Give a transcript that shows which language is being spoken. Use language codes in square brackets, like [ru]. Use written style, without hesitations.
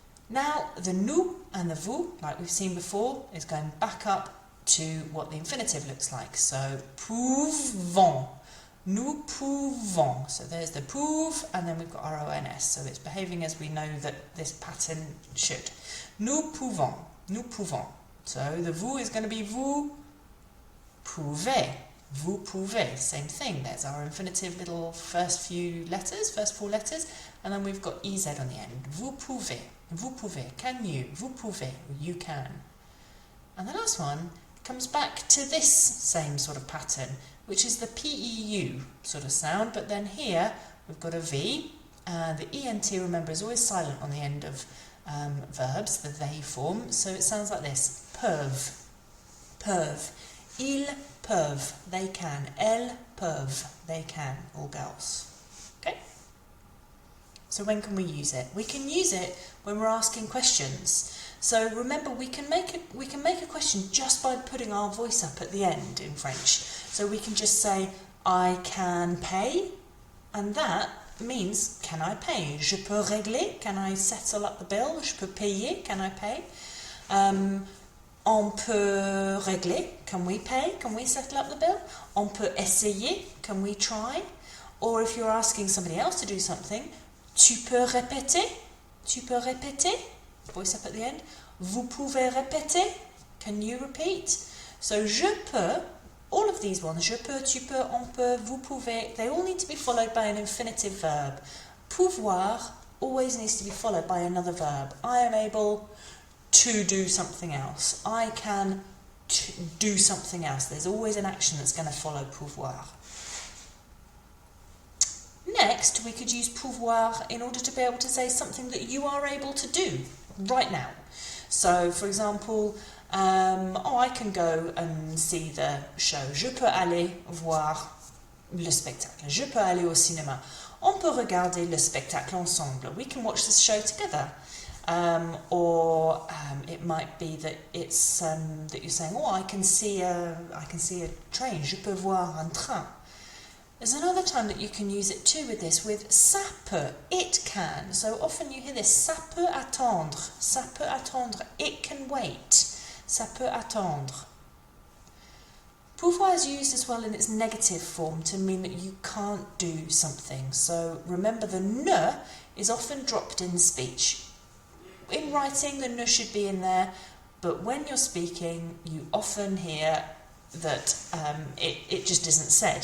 [en] Now, the nous and the vous, like we've seen before, is going back up to what the infinitive looks like. [fr] So, pouvons. Nous pouvons. [en] So there's the pouv, and then we've got R-O-N-S. So it's behaving as we know that this pattern should. [fr] Nous pouvons. Nous pouvons. [en] So the vous is going to be [fr] vous pouvez. Vous pouvez. [en] Same thing. There's our infinitive little first four letters, and then we've got EZ on the end. [fr] Vous pouvez. Vous pouvez. [en] Can you? [fr] Vous pouvez. [en] You can. And the last one comes back to this same sort of pattern, which is the P-E-U sort of sound, but then here we've got a V, and the ENT, remember, is always silent on the end of verbs, the they form, so it sounds like this. [fr] Peuvent. Peuvent. Ils peuvent. [en] They can. [fr] Elles peuvent. [en] They can. All girls. Okay? So when can we use it? We can use it when we're asking questions. So remember, we can make a question just by putting our voice up at the end in French. So we can just say, I can pay, and that means, can I pay? [fr] Je peux régler, [en] can I settle up the bill? [fr] Je peux payer, [en] can I pay? [fr] On peut régler, [en] can we pay? Can we settle up the bill? [fr] On peut essayer, [en] can we try? Or if you're asking somebody else to do something, [fr] tu peux répéter? Tu peux répéter? [en] Voice up at the end. [fr] Vous pouvez répéter? [en] Can you repeat? So je peux, all of these ones, [fr] je peux, tu peux, on peut, vous pouvez, [en] they all need to be followed by an infinitive verb. Pouvoir always needs to be followed by another verb. I am able to do something else. I can do something else. There's always an action that's going to follow pouvoir. Next, we could use pouvoir in order to be able to say something that you are able to do right now. So, for example, I can go and see the show. [fr] Je peux aller voir le spectacle. Je peux aller au cinéma. On peut regarder le spectacle ensemble. [en] We can watch this show together. Or it might be that it's that you're saying, I can see a train. [fr] Je peux voir un train. [en] There's another time that you can use it too with this, with ça peut, it can. So often you hear this, [fr] ça peut attendre, ça peut attendre, [en] it can wait, [fr] ça peut attendre. [en] Pouvoir is used as well in its negative form to mean that you can't do something. So remember, the ne is often dropped in speech. In writing, the ne should be in there, but when you're speaking, you often hear that it just isn't said.